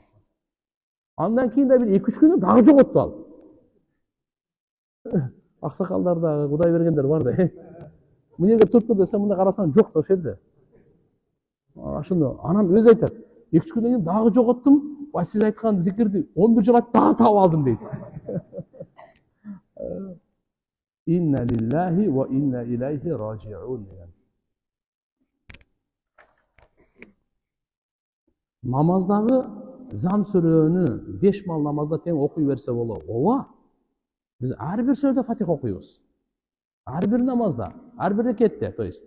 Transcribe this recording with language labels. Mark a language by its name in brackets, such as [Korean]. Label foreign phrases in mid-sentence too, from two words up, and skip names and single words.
[Kyrgyz] Андан кийин да бир 2-3 күндө дагы жоготту ал. Аксакалдар да, Кудай бергендер бар да. Мына жерге туруп тур десем, мында карасаң жок да ошол жерде. Ашыны анан өзү айтат. 2-3 күндөн кийин дагы жоготтум. Бай сиз айткан зикирди 11 жыл айтып дагы таап алдым дейт. [Arabic] إنا لله وإنا إليه راجعون деген. [Kyrgyz] Намаздагы зам сүрөнү 5 мал намазда тең окуй берсе болобу. Ооба. Биз ар бир сүрөдө Фатиха окуйбуз. Ар бир намазда, ар бир рекетте, [Russian] то есть.